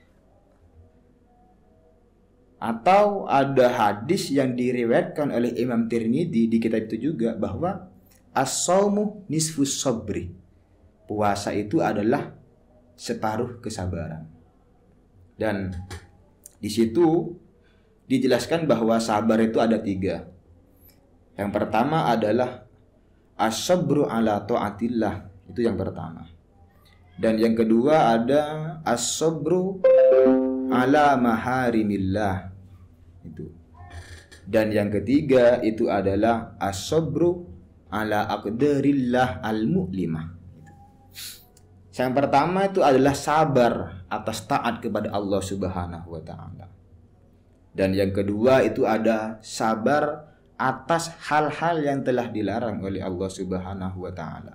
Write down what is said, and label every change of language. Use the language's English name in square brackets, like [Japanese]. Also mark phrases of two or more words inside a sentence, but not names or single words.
[Indonesian] Atau ada hadis yang diriwayatkan oleh Imam Tirmidzi di kitab itu juga bahwa [Arabic] as-shaumu nisfus sabri. [Indonesian] Puasa itu adalah separuh kesabaran. Dan di situ dijelaskan bahwa sabar itu ada 3. Yang pertama adalah [Arabic] as-sabru ala ta'atillah, [Indonesian] itu yang pertama. Dan yang kedua ada [Arabic] as-sabru ala maharimillah, [Indonesian] itu. Dan yang ketiga itu adalah [Arabic] as-sabru ala aqdarillah al-mu'limah. [Indonesian] Yang pertama itu adalah sabar atas taat kepada Allah [Arabic] Subhanahu wa taala. [Indonesian] Dan yang kedua itu ada sabar atas hal-hal yang telah dilarang oleh Allah [Arabic] Subhanahu wa taala.